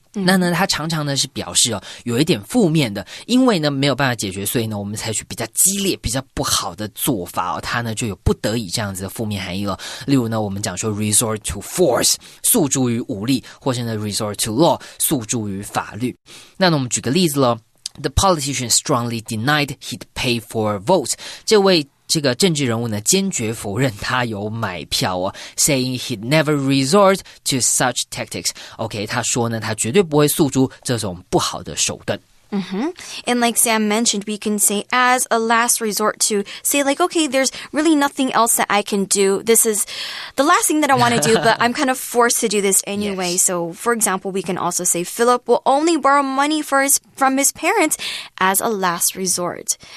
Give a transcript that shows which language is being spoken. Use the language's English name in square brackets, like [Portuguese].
[Chinese] 那呢它常常呢是表示有一点负面的，因为呢没有办法解决，所以呢我们采取比较激烈比较不好的做法它呢就有不得已这样子的负面含义了。例如呢我们讲说 resort to force 诉诸于武力，或是呢 resort to law 诉诸于法律。 [English] 那呢我们举个例子咯， The politician strongly denied he'd pay for votes， [Chinese] 这个政治人物呢坚决否認他有買票 [English] saying he'd never resort to such tactics. [Chinese] OK， 他說呢他絕對不會訴諸這種不好的手段。 [English] And like Sam mentioned, we can say as a last resort to say like, okay, there's really nothing else that I can do. This is the last thing that I want to do, but I'm kind of forced to do this anyway. Yes. So, for example, we can also say Philip will only borrow money from his parents as a last resort.